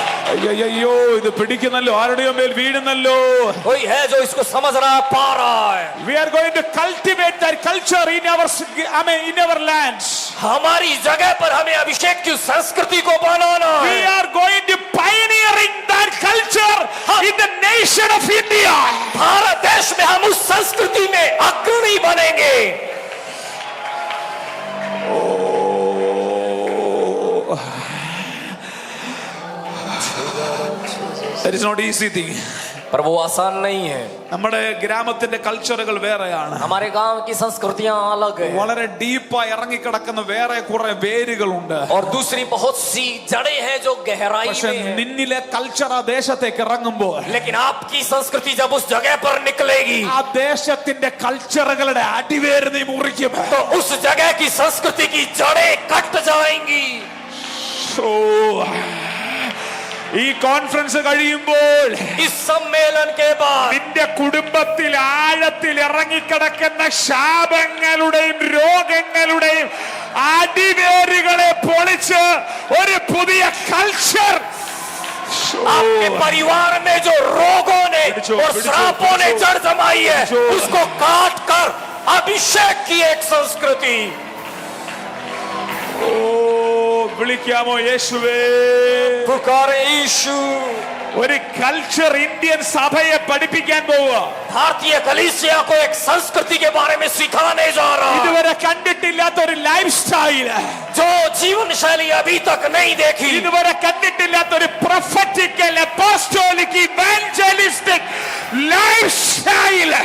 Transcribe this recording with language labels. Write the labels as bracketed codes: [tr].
[ml] അയ്യോ, ഇത് പിടിക്കുന്നല്ലോ, ആരുടെയോ മേൽ വീഴുന്നല്ലോ. [hi] कोई है जो इसको समझ रहा है, पा रहा है. [en] We are going to cultivate that culture in our lands. [hi] हमारी जगह पर हमें अभिषेक की संस्कृति को बनाना [en] We [hi] है. [en] are going to pioneering that culture in the nation of India. [hi] Bharat देश में हम उस संस्कृति में अग्रणी बनेंगे. [en] That is not easy thing. [hi] पर वो आसान नहीं है. [ml] നമ്മുടെ ഗ്രാമത്തിന്റെ കൾച്ചറുകൾ വേറെയാണ്. [hi] हमारे गांव की संस्कृतियां अलग है, [ml] വളരെ ഡീപ്പായി ഇറങ്ങിക്കിടക്കുന്ന വേറെ കുറെ വേരുകളുണ്ട്. [hi] और दूसरी बहुत सी जड़ें हैं जो गहराई [ml] പക്ഷെ [hi] में है. [ml] നിന്നിലെ കൾച്ചർ ആ ദേശത്തേക്ക് ഇറങ്ങുമ്പോൾ [hi] लेकिन आपकी संस्कृति जब उस जगह पर निकलेगी [ml] ആ ദേശത്തിന്റെ കൾച്ചറുകളുടെ അടിവേര് നീ മുറിക്കും. [hi] तो उस जगह की संस्कृति की जड़ें कट जाएंगी. [ml] ഓ, ഈ കോൺഫറൻസ് കഴിയുമ്പോൾ [hi] इस सम्मेलन के बाद [ml] നിന്റെ കുടുംബത്തിൽ ആഴത്തിൽ ഇറങ്ങിക്കിടക്കുന്ന ശാപങ്ങളുടെയും രോഗങ്ങളുടെയും അടിവേരുകളെ പൊളിച്ച് ഒരു പുതിയ കൾച്ചർ [hi] आपके परिवार में जो रोगों ने और श्रापों ने जड़ जमाई है, उसको काट कर अभिषेक की एक संस्कृति. [ml] ഓ, വിളിക്കാമോ യേശുവേ? [hi] पुकारे यीशु. [ml] ഒരു കൾച്ചർ ഇന്ത്യൻ സഭയെ പഠിപ്പിക്കാൻ പോവുക. [hi] भारतीय कलीसिया को एक संस्कृति के बारे में सिखाने जा रहा है, [ml] ഇതുവരെ കണ്ടിട്ടില്ലാത്ത ഒരു ലൈഫ് സ്റ്റൈൽ, [hi] जो जीवन शैली अभी तक नहीं देखी. [ml] ഇതുവരെ കണ്ടിട്ടില്ലാത്ത ഒരു prophetical apostolic evangelistic life style.